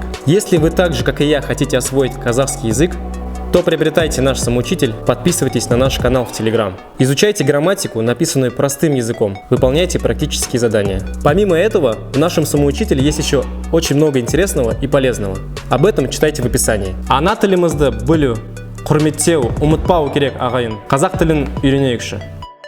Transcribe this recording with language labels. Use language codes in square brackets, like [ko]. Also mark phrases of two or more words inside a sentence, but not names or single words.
[ru] Если вы так же, как и я, хотите освоить казахский язык, то приобретайте наш самоучитель, подписывайтесь на наш канал в Telegram. Изучайте грамматику, написанную простым языком, выполняйте практические задания. Помимо этого, в нашем самоучителе есть еще очень много интересного и полезного. Об этом читайте в описании. [kk] Ана тілімізді білу, құрметтеу, ұмытпау керек ағайын. Қазақ тілін үйренейікші.